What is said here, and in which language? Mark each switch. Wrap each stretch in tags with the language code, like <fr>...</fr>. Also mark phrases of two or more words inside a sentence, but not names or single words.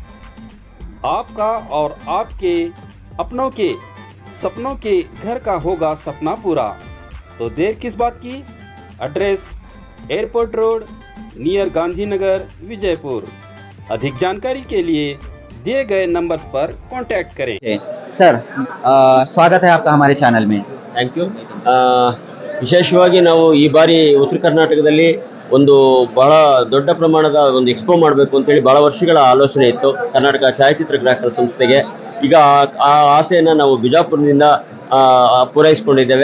<hi>आपका और आपके अपनों के सपनों के घर का होगा सपना पूरा, तो देर किस बात की?</hi> <en>Address Airport Road near Gandhinagar, Vijaypur.</en> <hi>अधिक जानकारी के लिए दिए गए नंबर्स पर कांटेक्ट करें। सर, स्वागत है आपका हमारे चैनल में।</hi> <en>Thank you.</en> <kn>ವಿಶೇಷವಾಗಿ ನಾವು ಈ ಬಾರಿ ಉತ್ತರ ಕರ್ನಾಟಕದಲ್ಲಿ ಒಂದು ಬಹಳ ದೊಡ್ಡ ಪ್ರಮಾಣದ ಒಂದು ಎಕ್ಸ್ಪೋ ಮಾಡಬೇಕು ಅಂತೇಳಿ ಬಹಳ ವರ್ಷಗಳ ಆಲೋಚನೆ ಇತ್ತು ಕರ್ನಾಟಕ ಛಾಯಾಚಿತ್ರ ಗ್ರಾಹಕರ ಸಂಸ್ಥೆಗೆ. ಈಗ ಆ ಆಸೆಯನ್ನು ನಾವು ಬಿಜಾಪುರದಿಂದ ಪೂರೈಸಿಕೊಂಡಿದ್ದೇವೆ.</kn>